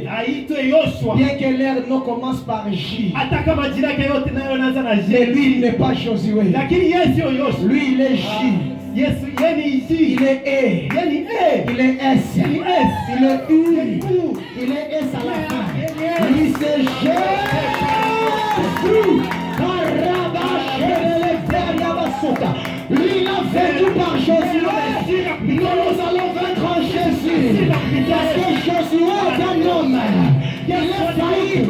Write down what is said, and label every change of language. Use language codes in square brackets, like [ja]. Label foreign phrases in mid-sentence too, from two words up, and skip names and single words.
[sw] Aitwe Yoshua. [fr] Bien que leur nom commence par J. [sw] Hata kama jina yake yote nayo inaanza na [fr] Mais J. lui, il n'est pas Josué. [sw] Lakini yeye sio Yoshua. [fr] Lui, il est J. [sw] Yesu yeye ni J. [fr] Il est E. [sw] Yeye ni E. [fr] Il est S. [sw] Yeye ni S. [fr] Il est U. [sw] Yeye ni U. [fr] Il est S à la fin. [sw] Yeye ni S. [fr] Lui, c'est Jésus. Lui, il a vaincu par Josué. Nous allons vaincre en Jésus. Parce que Josué est un homme. Il est faillible.